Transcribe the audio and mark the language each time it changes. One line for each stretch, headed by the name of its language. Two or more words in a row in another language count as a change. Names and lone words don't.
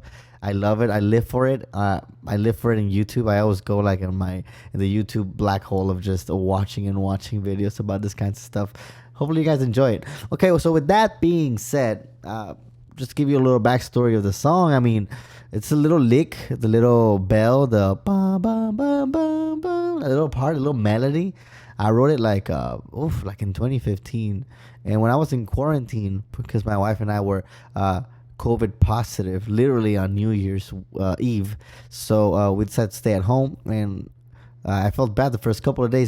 English: I love it. I live for it. I live for it in YouTube. I always go like in the YouTube black hole of just watching and watching videos about this kinds of stuff. Hopefully you guys enjoy it. Okay, so with that being said, just to give you a little backstory of the song. I mean, it's a little lick, the little bell, the ba ba ba ba ba, a little part, a little melody. I wrote it like in 2015, and when I was in quarantine because my wife and I were COVID positive, literally on New Year's Eve. So we decided to stay at home, and I felt bad the first couple of days.